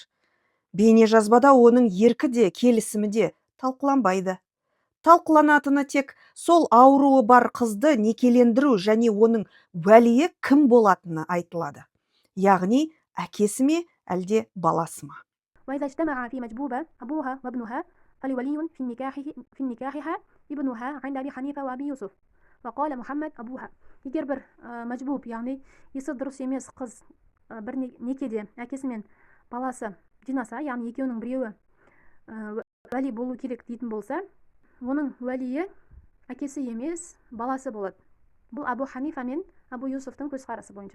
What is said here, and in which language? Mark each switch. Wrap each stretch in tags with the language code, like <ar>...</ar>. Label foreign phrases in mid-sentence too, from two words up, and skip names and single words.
<kk>Бейнежазбада оның еркі де, келісімі де талқыланбайды. Талқыланатыны тек сол ауруы бар қызды некелендіру және оның уәлиі кім болатыны айтылады. Яғни, әкесі ме, әлде баласы ма?</kk> <ar>وإذا اجتمع في مجبوبة أبوها وابنها فلولي في نكاحها ابنها عند أبي حنيفة وأبي يوسف وقال محمد أبوها.</ar> <kk>Егер бір мәжбуб, яғни есі дұрыс емес қыз бір некеде әкесі мен баласы жинаса, яғни екеуінің біреуі уәли болу керек дейтін болса, оның уәлиі әкесі емес баласы болады. Бұл Абу Ханифа мен Абу Юсуфтың көзқарасы бойынша.</kk>